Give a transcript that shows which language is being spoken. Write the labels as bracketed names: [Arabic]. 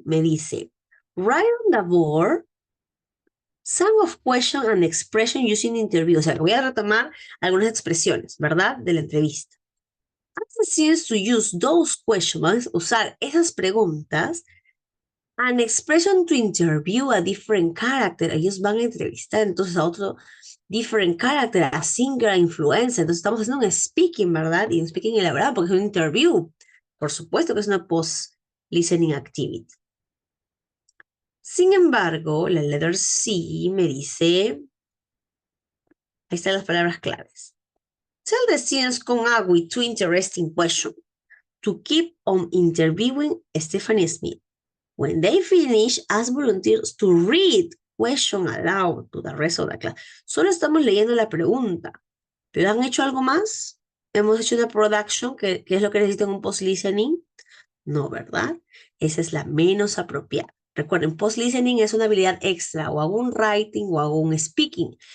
[Spanish] Me dice, [English] write on the board some of question and expression using interview. [Spanish] O sea, voy a retomar algunas expresiones, ¿verdad? De la entrevista. [English] As to use those questions, [Spanish] vamos a usar esas preguntas, [English] an expression to interview a different character. [Spanish] Ellos van a entrevistar entonces a otro [English] different character, a singer, a influencer. [Spanish] Entonces estamos haciendo un speaking, ¿verdad? Y un speaking elaborado porque es un interview. Por supuesto que es una post-listening activity. Sin embargo, la letter C me dice, ahí están las palabras claves. [English] Tell the students come up with two interesting questions to keep on interviewing Stephanie Smith. When they finish, ask volunteers to read question aloud to the rest of the class. [Spanish] Solo estamos leyendo la pregunta. ¿Pero han hecho algo más? ¿Hemos hecho una production, que es lo que necesitan un post-listening? No, ¿verdad? Esa es la menos apropiada. Recuerden, post-listening es una habilidad extra. O hago un writing o hago un speaking.